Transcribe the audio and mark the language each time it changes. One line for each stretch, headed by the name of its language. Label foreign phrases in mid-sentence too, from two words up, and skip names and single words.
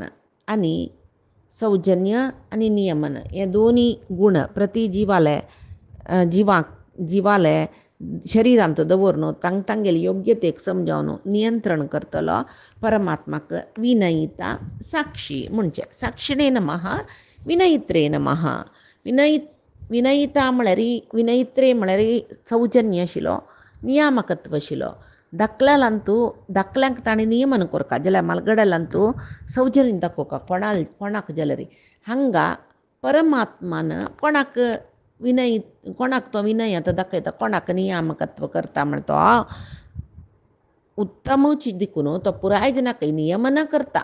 Konkani: आनी सौजन्य आनी नियमन हे दोनी गुण प्रति जिवाले शरिरांत दवरून तांगेले योग्यतेक समजावन नियंत्रण करतलो परमात्माक विनयिता साक्षी म्हणचे.
Sanskrit: साक्षिणे नमः विनयित्रे नमः.
Konkani: विनयिता म्हळ्यार विनयित्रे म्हळ्यार सौजन्य आशिल्लो नियामकत्व आशिल्लो. धाकल्यांक ताणें नियमन करता जाल्यार मालगड्यालांतू सौजन्य दाखोवका कोणाक जाल्यार हांगा परमात्मान कोणाक तो विनय दाखयता कोणाक नियामकत्व करता म्हण तो उत्तमूच देखून तो पुराय जनाक नियमन करता.